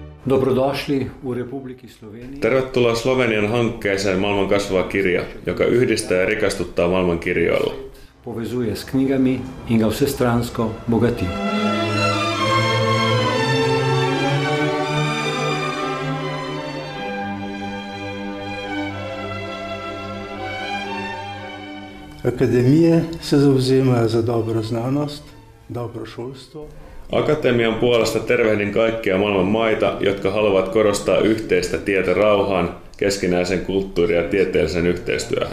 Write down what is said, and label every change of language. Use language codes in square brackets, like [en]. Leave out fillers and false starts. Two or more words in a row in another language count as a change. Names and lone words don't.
[sl] Dobrodošli v Republiki Sloveniji. [fi] Tervetuloa Slovenian hankkeeseen Maailman kasvava kirja, joka yhdistää ja rikastuttaa maailman kirjoilla. [sl] Povezuje s knjigami in ga vsestransko bogati. Akademije se zavzemajo za dobro znanost, dobro šolstvo. [fi] Akatemian puolesta tervehdin kaikkia maailman maita, jotka haluavat korostaa yhteistä tietä rauhaan, keskinäisen kulttuuri- ja tieteellisen yhteistyöhön.